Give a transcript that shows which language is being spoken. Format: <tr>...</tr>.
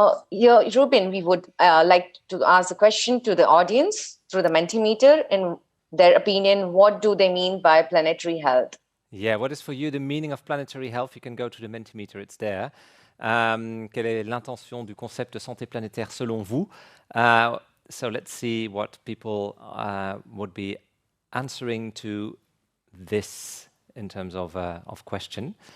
<en>Here, Ruben, we would like to ask a question to the audience through the Mentimeter. In their opinion, what do they mean by planetary health? Yeah, what is for you the meaning of planetary health? You can go to the Mentimeter, it's there.</en> <fr>Quelle est l'intention du concept de santé planétaire selon vous?</fr> <en>So let's see what people would be answering to this in terms of question.</en>